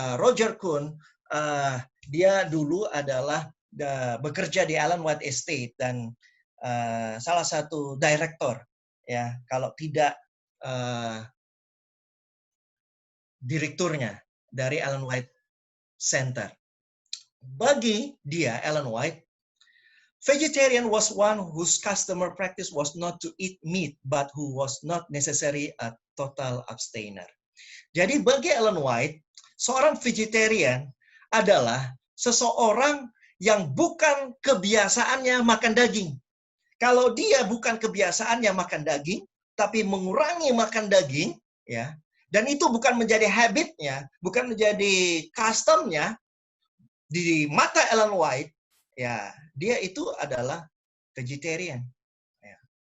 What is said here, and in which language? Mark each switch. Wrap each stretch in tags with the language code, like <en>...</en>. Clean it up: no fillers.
<id>Roger Kuhn, dia dulu adalah bekerja di Ellen White Estate dan salah satu direktur, ya, kalau tidak direkturnya dari Ellen White Center. Bagi dia,</id> <en>Ellen White, vegetarian was one whose customer practice was not to eat meat, but who was not necessarily a total abstainer.</en> <id>Jadi bagi Ellen White, seorang vegetarian adalah seseorang yang bukan kebiasaannya makan daging. Kalau dia bukan kebiasaannya makan daging, tapi mengurangi makan daging, ya, dan itu bukan menjadi habitnya, bukan menjadi customnya, di mata Ellen White, ya, dia itu adalah vegetarian. Ya.</id>